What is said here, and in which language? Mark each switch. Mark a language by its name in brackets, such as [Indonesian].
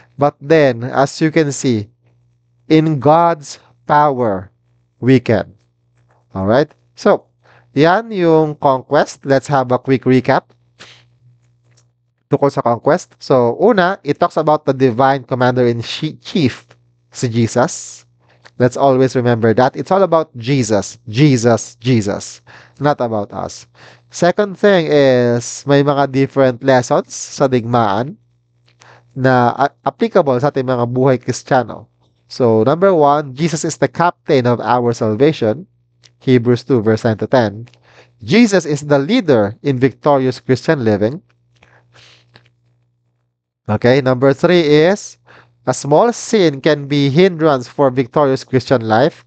[English] But then, as you can see, in God's power, we can. Alright? So, [Filipino] yan yung [English] conquest. Let's have a quick recap [Filipino] tungkol sa [English] conquest. [Filipino] So, una, [English] it talks about the divine commander-in-chief, [Filipino] si Jesus. [English] Let's always remember that. It's all about Jesus. Jesus, Jesus. Not about us. Second thing is, [Filipino] may mga different lessons sa digmaan na applicable sa ating mga buhay Kristiyano. [English] So, number one, Jesus is the captain of our salvation. Hebrews 2, verse 9 to 10. Jesus is the leader in victorious Christian living. Okay, number three is a small sin can be hindrance for victorious Christian life.